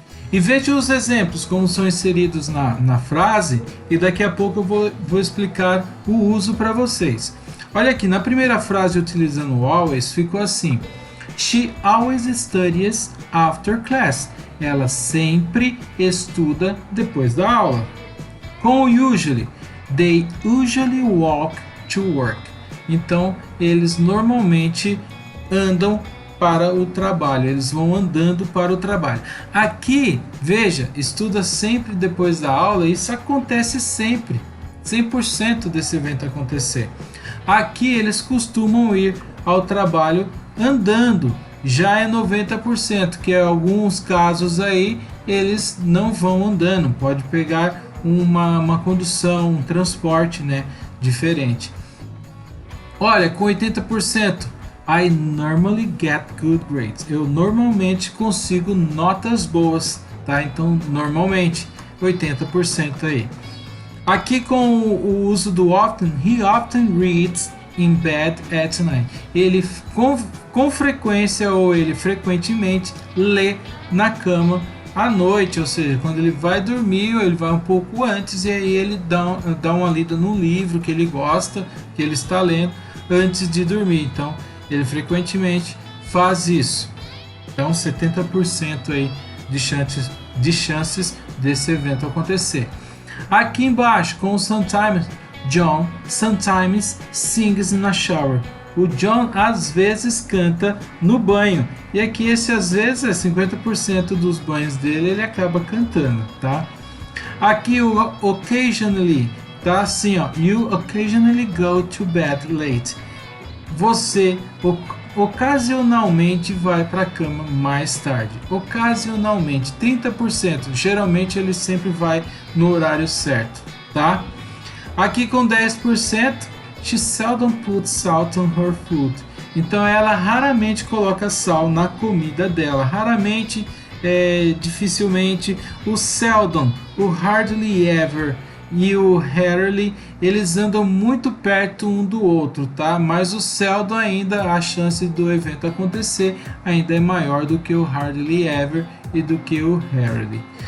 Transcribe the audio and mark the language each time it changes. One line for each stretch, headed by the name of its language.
Portuguese: E veja os exemplos como são inseridos na frase, e daqui a pouco eu vou explicar o uso para vocês. Olha aqui, na primeira frase utilizando o always, ficou assim:
English: She always studies after class.
Portuguese: Ela sempre estuda depois da aula. Com o
English: usually, they usually walk to work.
Portuguese: Então, eles normalmente andam para o trabalho, eles vão andando para o trabalho. Aqui, veja, estuda sempre depois da aula, isso acontece sempre, 100% desse evento acontecer. Aqui, eles costumam ir ao trabalho andando, já é 90%, que em alguns casos aí, eles não vão andando, pode pegar uma condução, um transporte, né, diferente. Olha, com 80%,
English: I normally get good grades.
Portuguese: Eu normalmente consigo notas boas, tá? Então, normalmente, 80% aí. Aqui com o uso do often,
English: he often reads in bed at night.
Portuguese: Ele com frequência ou ele frequentemente lê na cama à noite, ou seja, quando ele vai dormir, ele vai um pouco antes e aí ele dá uma lida no livro que ele gosta, que ele está lendo antes de dormir. Então, ele frequentemente faz isso. Então, 70% aí de chances desse evento acontecer. Aqui embaixo, com o sometimes,
English: John sometimes sings in a shower.
Portuguese: O John às vezes canta no banho. E aqui esse às vezes é 50% dos banhos dele, ele acaba cantando, tá? Aqui o occasionally, tá assim, ó.
English: You occasionally go to bed late.
Portuguese: Você ocasionalmente vai para a cama mais tarde. Ocasionalmente, 30%. Geralmente ele sempre vai no horário certo, tá? Aqui com 10%,
English: she seldom puts salt on her food.
Portuguese: Então ela raramente coloca sal na comida dela. Raramente, dificilmente. O seldom, o hardly ever e o rarely, eles andam muito perto um do outro, tá? Mas o seldom ainda, a chance do evento acontecer ainda é maior do que o hardly ever e do que o rarely.